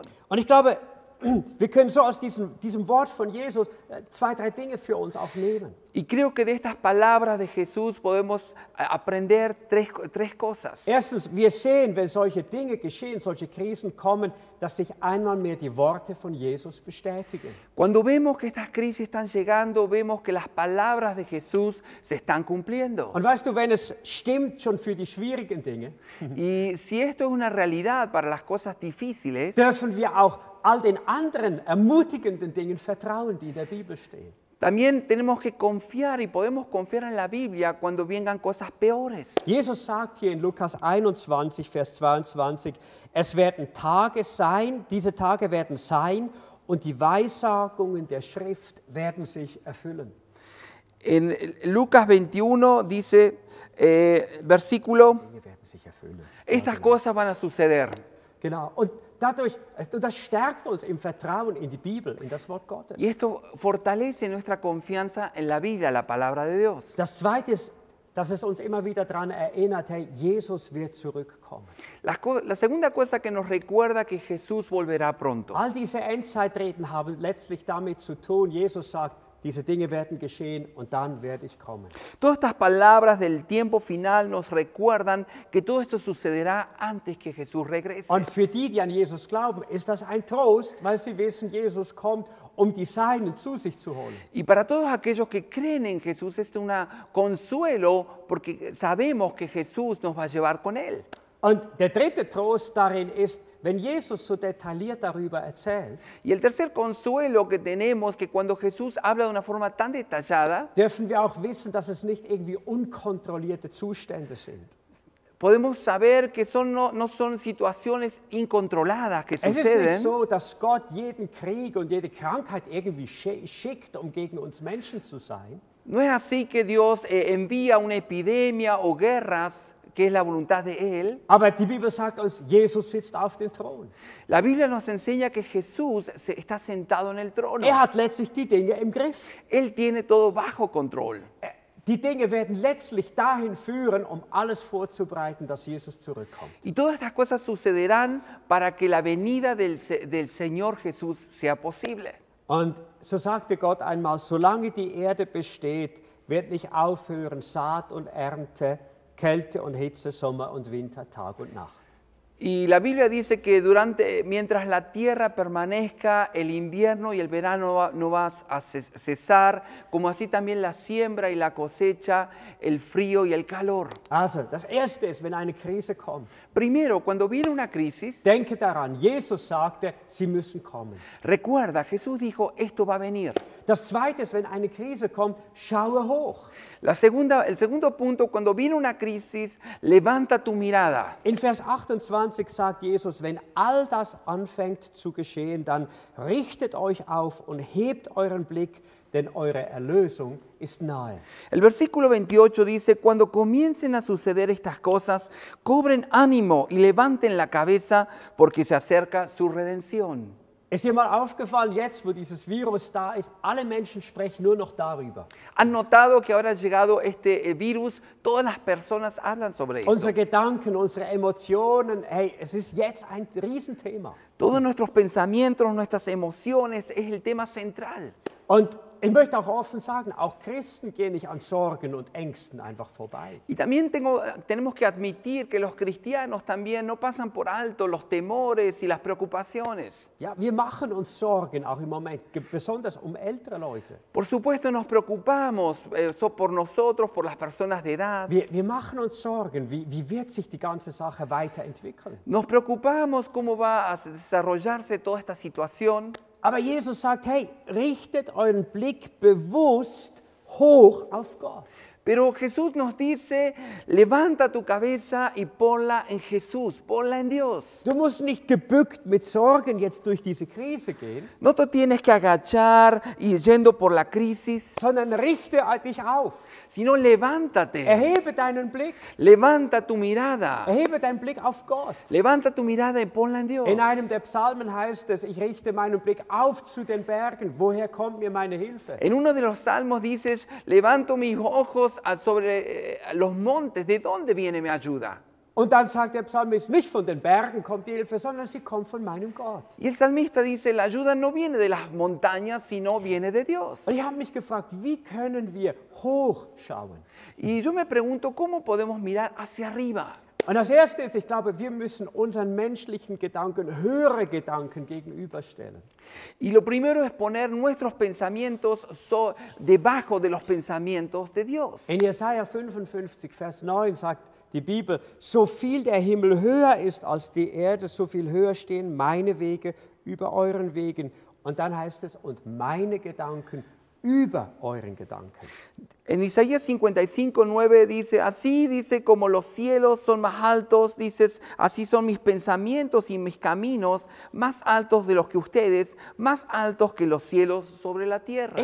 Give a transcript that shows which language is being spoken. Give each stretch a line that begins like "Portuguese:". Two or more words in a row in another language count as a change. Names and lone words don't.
German: Und ich glaube, wir können so aus diesem Wort von Jesus zwei, drei Dinge für uns auch nehmen.
Spanish: Y creo que de estas palabras de Jesús podemos aprender tres cosas.
German: Erstens, wir sehen, wenn solche Dinge geschehen, solche Krisen kommen, dass sich einmal mehr die Worte von Jesus bestätigen.
Spanish: Cuando vemos que estas crisis están llegando, vemos que las palabras de Jesús se están cumpliendo.
German: Und weißt du, wenn es stimmt schon für die schwierigen Dinge,
Spanish: Y si esto es una realidad para las cosas difíciles,
German: dürfen wir auch all den anderen ermutigenden Dingen vertrauen, die in der Bibel stehen.
Spanish: también tenemos que confiar y podemos confiar en la Biblia cuando vengan cosas peores.
German: Jesus sagt hier in Lukas 21, Vers 22, es werden Tage sein, diese Tage werden sein und die Weissagungen der Schrift werden sich erfüllen.
Spanish: En Lucas 21 dice, versículo,
German: Dinge werden sich erfüllen.
Spanish: estas cosas van a suceder.
German: Genau. Und das stärkt uns im Vertrauen in die Bibel, in das Wort Gottes.
Spanish: Y esto fortalece nuestra confianza en la Biblia, la palabra de Dios.
German: Das Zweite ist, dass es uns immer wieder daran erinnert, hey, Jesus wird zurückkommen.
Spanish: La segunda cosa que nos recuerda que Jesús volverá pronto.
German: All diese Endzeitreden haben letztlich damit zu tun, Jesus sagt, diese Dinge werden geschehen und dann werde ich kommen.
Spanish: Todas estas palabras del tiempo final nos recuerdan que todo esto sucederá antes que Jesús regrese.
German: Und für die an Jesus glauben, ist das ein Trost, weil sie wissen, Jesus kommt, um die Seinen zu sich zu holen.
Spanish: Y para todos aquellos que creen en Jesús, esto es un consuelo porque sabemos que Jesús nos va a llevar con Él.
German: Und der dritte Trost darin ist, wenn Jesus so detailliert darüber erzählt,
Spanish: Y el tercer consuelo que tenemos, que cuando Jesús habla de una forma tan detallada,
German: dürfen wir auch wissen, dass es nicht irgendwie unkontrollierte Zustände sind.
Spanish: podemos saber que no son situaciones incontroladas que
German: Es ist nicht
Spanish: suceden.
German: so, dass Gott jeden Krieg und jede Krankheit irgendwie schickt, um gegen uns Menschen zu sein.
Spanish: No es así que Dios envía una epidemia o guerras, que es la voluntad de Él.
German: Aber die Bibel sagt uns, Jesus sitzt auf dem Thron.
Spanish: La Biblia nos enseña que Jesús está sentado en el trono.
German: Hat letztlich die Dinge im Griff.
Spanish: Él tiene todo bajo control.
German: Die Dinge werden letztlich dahin führen, um alles vorzubereiten, dass Jesus zurückkommt.
Spanish: Y todas estas cosas sucederán para que la venida del Señor Jesús sea posible.
German: Und so sagte Gott einmal, solange die Erde besteht, wird nicht aufhören Saat und Ernte, Kälte und Hitze, Sommer und Winter, Tag und Nacht.
Spanish: Y la Biblia dice que mientras la tierra permanezca, el invierno y el verano no va a cesar, como así también la siembra y la cosecha, el frío y el calor.
German: Also, das Erste ist, wenn eine Krise kommt,
Spanish: Primero, cuando viene una crisis,
German: denke daran, Jesus sagte, sie müssen kommen.
Spanish: recuerda, Jesús dijo, esto va a venir.
German: Das Zweite ist, wenn eine Krise kommt, schaue hoch.
Spanish: El segundo punto, cuando viene una crisis, levanta tu mirada.
German: In Vers 28 sagt Jesus, wenn all das anfängt zu geschehen, dann richtet euch auf und hebt euren Blick, denn eure Erlösung ist nahe.
Spanish: El versículo 28 dice, cuando comiencen a suceder estas cosas, cobren ánimo y levanten la cabeza porque se acerca su redención.
German: Ist dir mal aufgefallen, jetzt wo dieses Virus da ist, alle Menschen sprechen nur noch darüber.
Spanish: ¿Han notado que ahora ha llegado este virus? Todas las personas hablan sobre esto.
German: Unsere Gedanken, unsere Emotionen, hey, es ist jetzt ein Riesenthema.
Spanish: Todos nuestros pensamientos, nuestras emociones es el tema central.
German: Und ich möchte auch offen sagen, auch Christen gehen nicht an Sorgen und Ängsten einfach vorbei.
Spanish: Y también tenemos que admitir que los cristianos también no pasan por alto los temores y las preocupaciones.
German: Ja, wir machen uns Sorgen, auch im Moment, besonders ältere Leute.
Spanish: Por supuesto nos preocupamos por nosotros, por las personas de edad.
German: Wir machen uns Sorgen, wie wird sich die ganze Sache weiterentwickeln?
Spanish: Nos preocupamos cómo va a desarrollarse toda esta situación.
German: Aber Jesus sagt, hey, richtet euren Blick bewusst hoch auf Gott.
Spanish: Pero Jesús nos dice, levanta tu cabeza y ponla en Jesús, ponla en Dios.
German: Du musst nicht gebückt mit Sorgen jetzt durch diese Krise gehen,
Spanish: No te tienes que agachar y yendo por la crisis,
German: sondern richte dich auf.
Spanish: sino levántate.
German: Erhebe deinen Blick.
Spanish: Levanta tu mirada.
German: Erhebe deinen Blick auf Gott.
Spanish: Levanta tu mirada y ponla en Dios.
German: In einem der Psalmen heißt es, ich richte meinen Blick auf zu den Bergen. Woher kommt mir meine Hilfe?
Spanish: En uno de los salmos dices, levanto mis ojos sobre los montes. ¿De dónde viene mi ayuda?
German: Und dann sagt der Psalmist, nicht von den Bergen kommt die Hilfe, sondern sie kommt von meinem Gott.
Spanish: Y el salmista dice, la ayuda no viene de las montañas, sino viene de Dios.
German: Und ich habe mich gefragt, wie können wir hochschauen?
Spanish: Y yo me pregunto, ¿cómo podemos mirar hacia arriba?
German: Und das Erste ist, ich glaube, wir müssen unseren menschlichen Gedanken höhere Gedanken gegenüberstellen.
Spanish: Y lo primero es poner nuestros pensamientos debajo de los pensamientos de Dios.
German: In Jesaja 55, Vers 9 sagt die Bibel, so viel der Himmel höher ist als die Erde, so viel höher stehen meine Wege über euren Wegen. Und dann heißt es, und meine Gedanken über euren Gedanken.
Spanish: En Isaías 55:9 dice, así dice como los cielos son más altos, dices, así son mis pensamientos y mis caminos más altos de los que ustedes, más altos que los cielos sobre la tierra.